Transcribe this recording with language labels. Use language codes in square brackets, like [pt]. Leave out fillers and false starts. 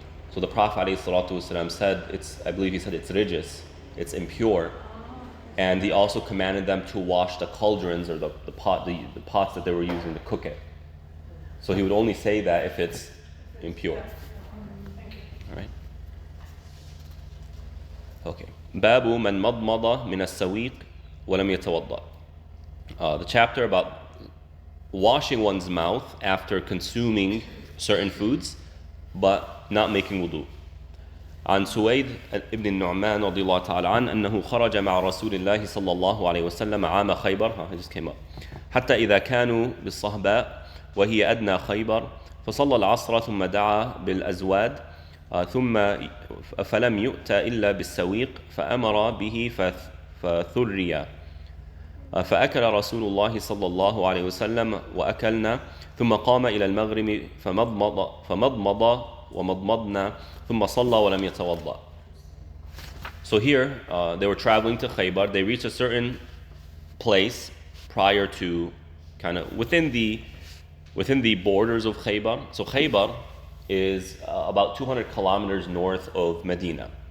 [en] So the Prophet ﷺ said, I believe he said it's rijis, it's impure, and he also commanded them to wash the cauldrons or the pots that they were using to cook it. So he would only say that if it's impure. All right. Okay. [ar] باب من مضمض من السويق ولم يتوضأ. [en] The chapter about washing one's mouth after consuming certain foods, but not making wudu. [ar] عن سويد ابن النعمان رضي الله تعالى عنه أنه خرج مع رسول الله صلى الله عليه وسلم عام خيبر [en] I just came up [ar] حتى إذا كانوا بالصهباء وهي أدنى خيبر فصلى العصر ثم دعا بالأزواد ثم فلم يؤت إلا بالسويق فأمر به فثري فأكل رسول الله صلى الله عليه وسلم وأكلنا ثم قام إلى المغرب فمضمض ومضمضنا ثم صلى ولم يتوضأ. [en] So here they were traveling to Khaybar. They reached a certain place prior to kind of within the borders of Khaybar. So Khaybar is about 200 kilometers north of Medina.